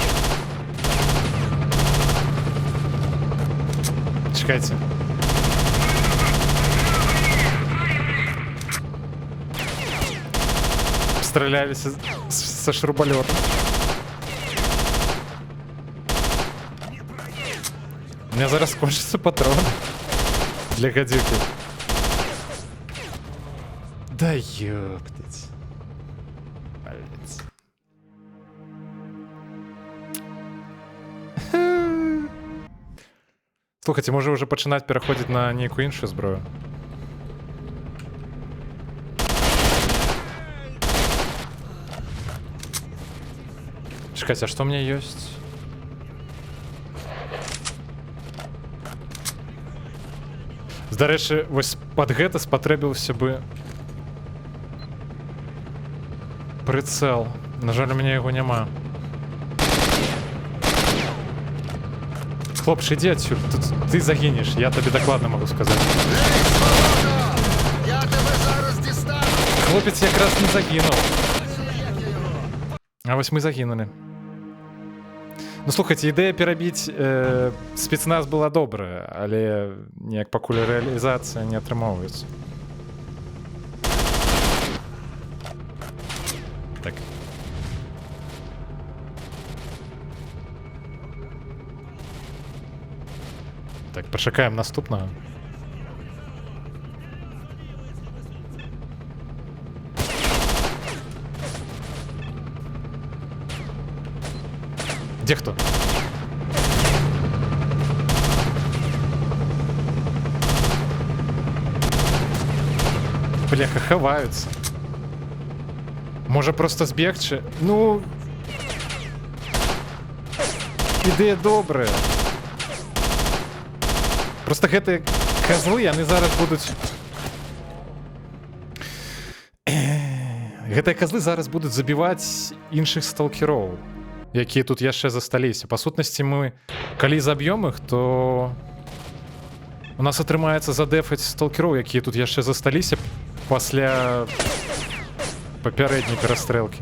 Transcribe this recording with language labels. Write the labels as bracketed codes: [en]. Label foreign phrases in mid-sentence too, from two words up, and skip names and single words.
[be] Чекайце. Страляліся са шрубалёта. [ru] У меня зараз кончится патрон для гадюки. Да ёптать. Блять. [uk] Слухайте, може вже починати переходити на ніяку іншу зброю. [ru] Чекайте, а что у меня есть? [uk] До речі, ось під гэта спотребився би прицел. На жаль, у мене його нема. Хлопче, іди отсюда. Тут ти загинеш, я тобі докладно можу сказати. Ей, свобода! Я тебе зараз дістану! Хлопець якраз не загинув. А ось ми загинули. Ну, слухайте, ідея перебити спецназ була добра, але [be] ніяк пакуль реалізація не атрымоўваецца. [uk] Так. Так, пошукаємо наступного. [ru] Где кто? [uk] Бляха, ховаються. Може просто збігчи? Ну... Ідея добра. [be] Просто гэты козлы, яны зараз будуць... Гэтыя козлы зараз будуць забіваць іншых сталкероў, якія тут яшчэ засталіся. Па сутнасці мы, калі заб'ём іх, то у нас атрымаецца задэфаць сталкероў, якія тут яшчэ засталіся пасля папярэдняй перастрэлкі.